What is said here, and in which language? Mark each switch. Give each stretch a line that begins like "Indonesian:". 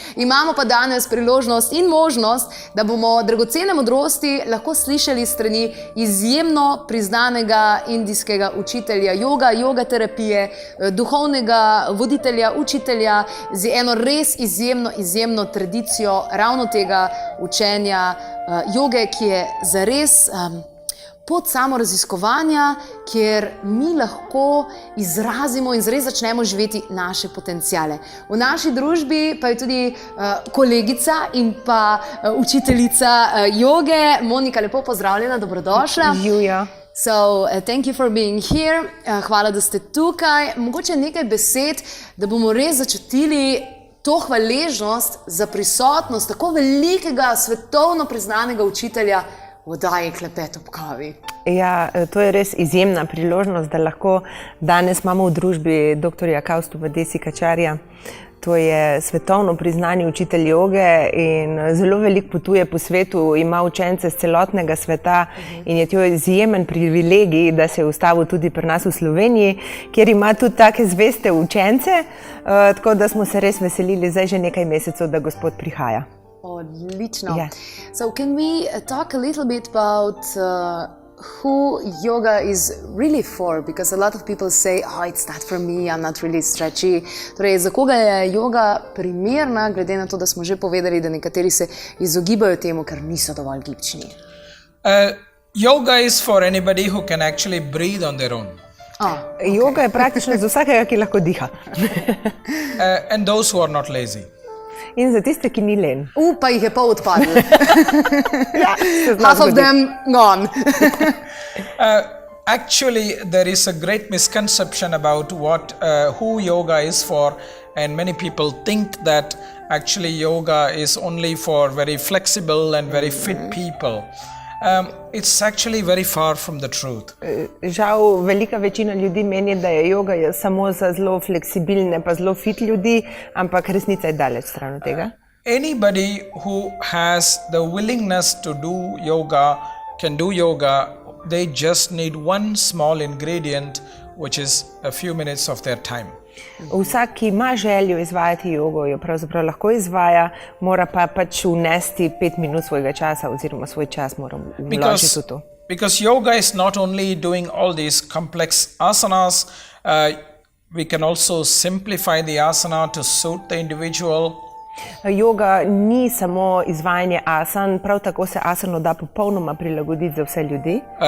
Slovenian: Imamo pa danes priložnost in možnost, da bomo dragocene modrosti lahko slišali strani izjemno priznanega indijskega učitelja joga terapije, duhovnega voditelja, učitelja z eno res izjemno tradicijo ravno tega učenja joge, ki je zares pot samoraziskovanja, kjer mi lahko izrazimo in zares začnemo živeti naše potenciale. V naši družbi pa je tudi kolegica in pa učiteljica joge. Monika, lepo pozdravljena, dobrodošla. Julia.
English: So, thank you for being here.
Slovenian: Hvala, da ste tukaj. Mogoče nekaj besed, da bomo res začutili to hvaležnost za prisotnost tako velikega svetovno priznanega učitelja v oddaji Klepet ob kavi. Ja, to je res izjemna priložnost, da lahko danes imamo v družbi doktorja Kausthuba Desikačarja. To je svetovno priznani učitelj joge in zelo veliko potuje po svetu, ima učence z celotnega sveta in je to izjemen privilegij, da se je ustavil tudi pri nas v Sloveniji, kjer ima tudi take zveste učence, tako da smo se res veselili zdaj že nekaj mesecev, da gospod prihaja. Odlično.
English: Yeah. So can we talk a little bit about who yoga is really for? Because a lot of people say, oh, it's not for me, I'm not really stretchy.
Slovenian: Torej, za koga je joga primerna, glede na to, da smo že povedali, da nekateri se izogibajo temu, ker niso dovolj gibčni?
English: Yoga is for anybody who can actually breathe on their own.
Slovenian: Joga je praktično za vsakega, ki lahko diha.
English: And those who are not lazy.
Slovenian: In za tiste, ki ni len. Pa jih je pol odpadlo. Ja,
English: half of them gone. Actually, there is a great misconception about who yoga is for, and many people think that actually yoga is only for very flexible and very fit people. It's actually very far from the truth.
Slovenian: Žal, velika večina ljudi meni, da je joga samo za zelo fleksibilne pa zelo fit ljudi, ampak resnica je daleč stran od tega.
English: Anybody who has the willingness to do yoga can do yoga. They just need one small ingredient, which is a few minutes of their time.
Slovenian: Vsak, ki ima željo izvajati jogo, jo pravzaprav lahko izvaja, mora pa pač vnesti 5 minut svojega časa oziroma svoj čas mora vložiti v to.
English: Because yoga is not only doing all these complex asanas, we can also simplify the asana to suit the individual.
Slovenian: Joga ni samo izvajanje asan, prav tako se asano da popolnoma prilagoditi za vse ljudi.